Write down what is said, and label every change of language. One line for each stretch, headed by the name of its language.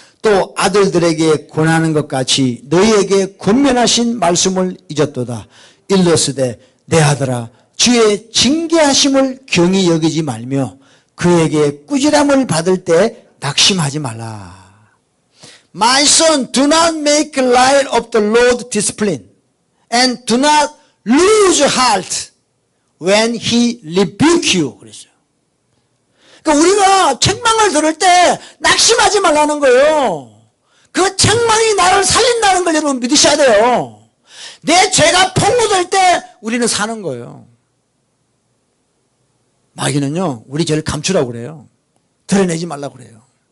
Korean: 또 아들들에게 권하는 것 같이 너희에게 권면하신 말씀을 잊었도다. 일러스되 내 아들아 주의 징계하심을 경히 여기지 말며 그에게 꾸지람을 받을 때 낙심하지 말라.
English: My son, do not make light of the Lord's discipline and do not lose heart when he rebuke you.
Korean: 그랬어요. 그러니까 우리가 책망을 들을 때 낙심하지 말라는 거예요. 그 책망이 나를 살린다는 걸 여러분 믿으셔야 돼요. 내 죄가 폭로될 때 우리는 사는 거예요. 마귀는요, 우리 죄를 감추라고 그래요. 드러내지 말라고 그래요.